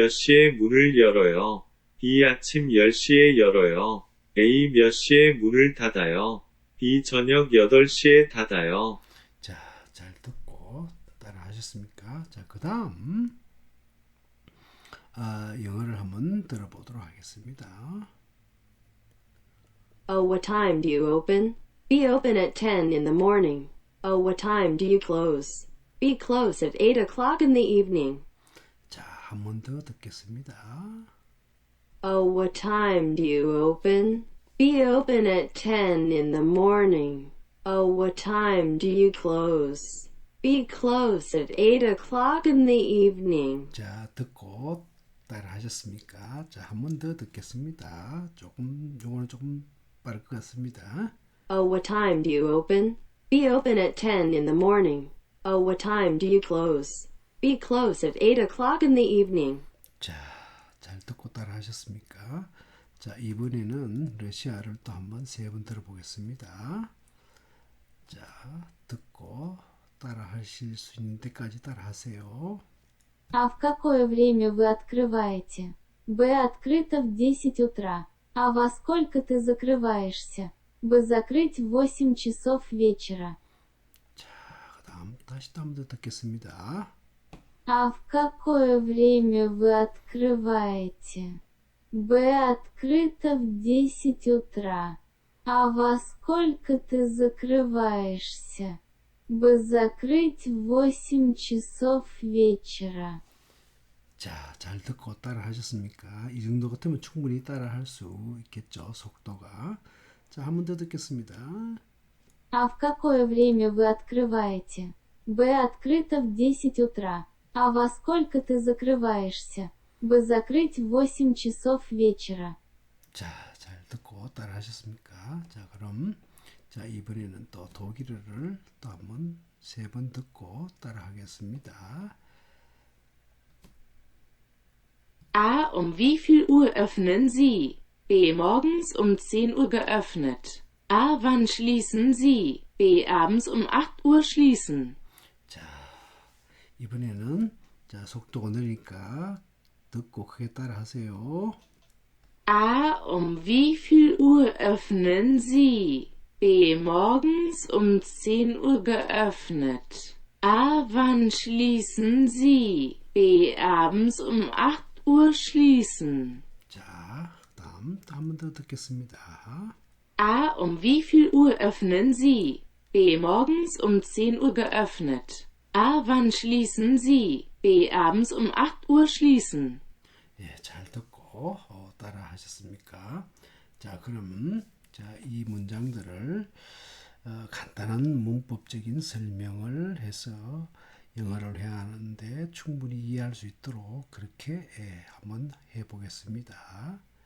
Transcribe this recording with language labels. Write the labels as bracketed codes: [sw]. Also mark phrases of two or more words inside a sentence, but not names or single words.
[ko] 몇 시에 문을 열어요? B 아침 10시에 열어요. A 몇 시에 문을 닫아요? B 저녁 8시에 닫아요. 자, 잘 듣고 따라 하셨습니까? 자, 그 다음 영어를 한번 들어보도록 하겠습니다. [en] Oh, what time do you open? Be open at 10 in the morning. Oh, what time do you close? Be close at 8 o'clock in the evening. [ko] 자, 한 번 더 듣겠습니다. [en] Oh, what time do you open? Be open at 10 in the morning. Oh, what time do you close? Be close at 8 o'clock in the evening. [ko] 자, 듣고 따라 하셨습니까? 자, 한 번 더 듣겠습니다. 요거는 조금 빠를 것 같습니다. [en] Oh, what time do you open? Be open at 10 in the morning. Oh, what time do you close? Be close at 8 o'clock in the evening. [ko] 자, 잘 듣고 따라 하셨습니까? 자, 이번에는 러시아를 또 한번 세 번 들어보겠습니다. 자, 듣고 따라 하실 수 있는 데까지 따라 하세요. [ru] А в какое время вы открываете? Б. Открыто в 10 утра. А во сколько ты закрываешься? Б. Закрыть в 8 часов вечера. [ko] 그 다음 다시 또 한 번 더 듣겠습니다. [ru] А в какое время вы открываете? Б. Открыто в 10 утра. А во сколько ты закрываешься? Б. Закрыть в 8 часов вечера. [ko] 자, 잘 듣고 따라 하셨습니까? 이 정도 같으면 충분히 따라 할 수 있겠죠, 속도가. 자, 한 번 더 듣겠습니다. [ru] А в какое время вы открываете? Б. Открыто в 10 утра. А во сколько ты закрываешься? Б. Закрыть в 8 часов вечера. [ko] 자, 잘 듣고 따라 하셨습니까? 자, 그럼 자, 이번에는 또 독일어를 또 한번 세 번 듣고 따라 하겠습니다. A. [de] Wie viel Uhr öffnen Sie? B. Morgens 10 Uhr geöffnet. A. Wann schließen Sie? B. Abends 8 Uhr schließen. [ko] 자, 이번에는 자, 속도가 느리니까 듣고 크게 따라 하세요. [de] A. Wie viel Uhr öffnen Sie? B. Morgens 10 Uhr geöffnet. A. Wann schließen Sie? B. Abends 8 Uhr schließen. [ko] 자, 다음 한 번 더 듣겠습니다. [de] A. Wie viel Uhr öffnen Sie? B. Morgens 10 Uhr geöffnet. A. Wann schließen Sie? B. Abends 8 Uhr schließen. [ko] 예, 잘 듣고 따라 하셨습니까? 자, 그러면 자, 이 문장들을 간단한 문법적인 설명을 해서 영어를 회화하는데 충분히 이해할 수 있도록 그렇게 한번 해보겠습니다.